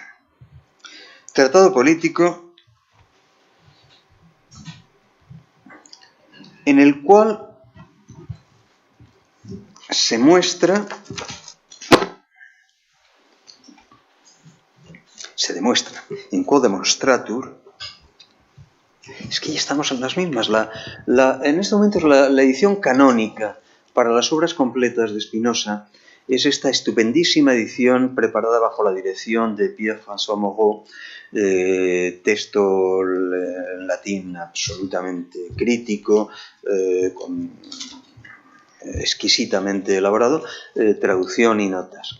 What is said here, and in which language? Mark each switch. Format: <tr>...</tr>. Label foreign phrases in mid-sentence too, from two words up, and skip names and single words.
<es>Tratado político en el cual se demuestra</es> <la>in quo demonstratur.</la> <es>Es que ya estamos en las mismas. En este momento la edición canónica para las obras completas de Spinoza es esta estupendísima edición preparada bajo la dirección de Pierre-François Moreau, texto latín absolutamente crítico, exquisitamente elaborado, traducción y notas.</es>